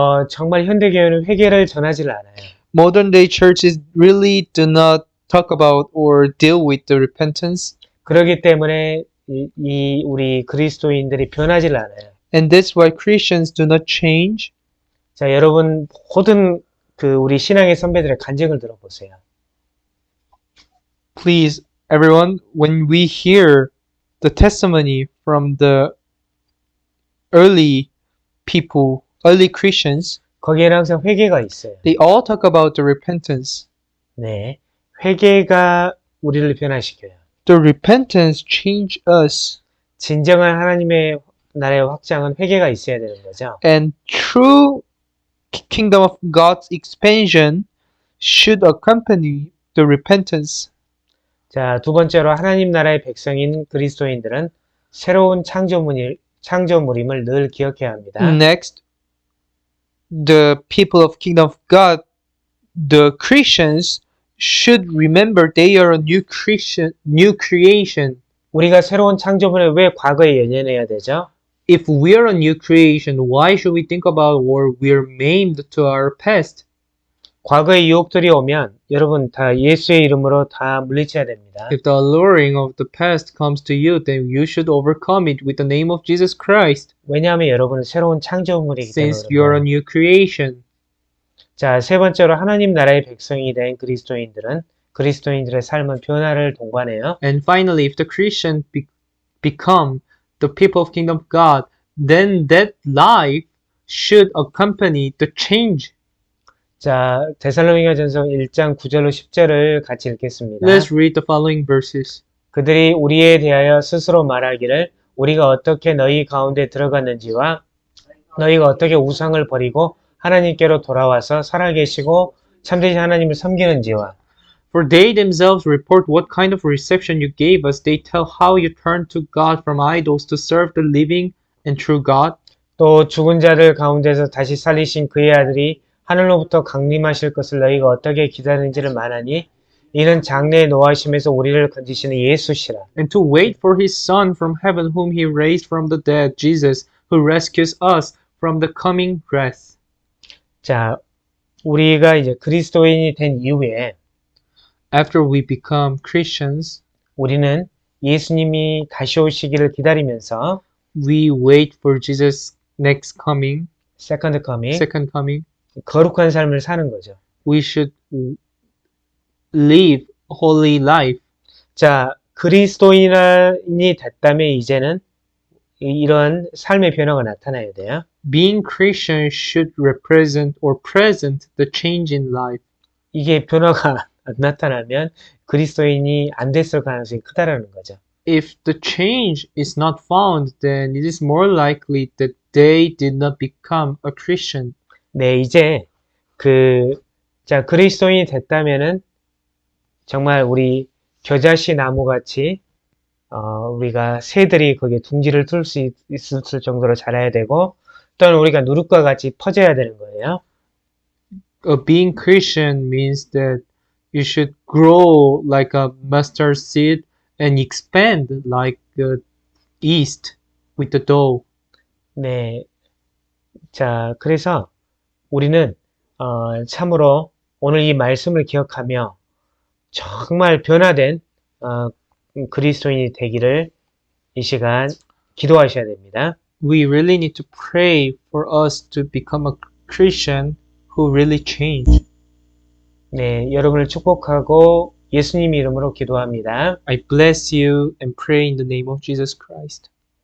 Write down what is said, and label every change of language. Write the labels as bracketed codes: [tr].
[ko] 정말 현대교회는 회개를 전하지 않아요. [en] Modern day churches really do not talk about or deal with the repentance. [ko] 그렇기 때문에 우리 그리스도인들이 변하지 않아요. [en] And that's why Christians do not change. [ko] 자, 여러분 모든 우리 신앙의 선배들의 간증을 들어보세요. [en] Please, everyone, when we hear the testimony from the early people, early Christians, [ko] 거기에는 항상 회개가 있어요. [en] they all talk about the repentance. [ko] 네, 회개가 우리를 변화시켜요. [en] The repentance change us. [ko] 진정한 하나님의 나라의 확장은 회개가 있어야 되는 거죠. [en] And true kingdom of God's expansion should accompany the repentance. [ko] 자, 두 번째로 하나님 나라의 백성인 그리스도인들은 새로운 창조물임을 늘 기억해야 합니다. [en] Next, the people of kingdom of God, the Christians, should remember they are a new creation. [ko] 우리가 새로운 창조물에 왜 과거에 연연해야 되죠? [en] If we are a new creation, why should we think about or we're maimed to our past? [ko] 과거의 유혹들이 오면 여러분 다 예수의 이름으로 다 물리쳐야 됩니다. [en] If the alluring of the past comes to you, then you should overcome it with the name of Jesus Christ, [ko] 왜냐하면 여러분은 새로운 창조물이기 [en] since [ko] 때문에. [en] you're a new creation. [ko] 자, 세 번째로 하나님 나라의 백성이 된 그리스도인들의 삶은 변화를 동반해요. [en] And finally, if the Christian become the people of kingdom of God, then that life should accompany the change. [ko] 자, 데살로니가전서 1장 9절로 10절을 같이 읽겠습니다. [en] Let's read the following verses. [ko] 그들이 우리에 대하여 스스로 말하기를 우리가 어떻게 너희 가운데 들어갔는지와 너희가 어떻게 우상을 버리고 하나님께로 돌아와서 살아계시고 참되신 하나님을 섬기는지와 [en] For they themselves report what kind of reception you gave us. They tell how you turned to God from idols to serve the living and true God. [ko] 또 죽은 자들 가운데서 다시 살리신 그의 아들이 하늘로부터 강림하실 것을 너희가 어떻게 기다리는지를 말하니 이는 장래의 노하심에서 우리를 건지시는 예수시라. [en] And to wait for his Son from heaven whom he raised from the dead, Jesus, who rescues us from the coming wrath. [ko] 자, 우리가 이제 그리스도인이 된 이후에 [en] after we become Christians, [ko] 우리는 예수님이 다시 오시기를 기다리면서 [en] we wait for Jesus' next coming, 세컨드 커밍, second coming. [ko] 거룩한 삶을 사는 거죠. [en] We should live holy life. [ko] 자, 그리스도인이 됐다면 이제는 이런 삶의 변화가 나타나야 돼요. [en] Being Christian should represent or present the change in life. [ko] 이게 변화가 안 나타나면 그리스도인이 안 됐을 가능성이 크다라는 거죠. [en] If the change is not found, then it is more likely that they did not become a Christian. [ko] 네, 이제 자, 그리스도인이 됐다면은 정말 우리 겨자씨 나무같이 우리가 새들이 거기에 둥지를 틀 수 있을 정도로 자라야 되고 또는 우리가 누룩과 같이 퍼져야 되는 거예요. [en] Being Christian means that you should grow like a mustard seed and expand like the yeast with the dough. [ko] 네. 자, 그래서 우리는 참으로 오늘 이 말씀을 기억하며 정말 변화된 그리스도인이 되기를 이 시간 기도하셔야 됩니다. [en] We really need to pray for us to become a Christian who really change. [ko] 네, 여러분을 축복하고 예수님 이름으로 기도합니다. [en] I bless you and pray in the name of Jesus Christ.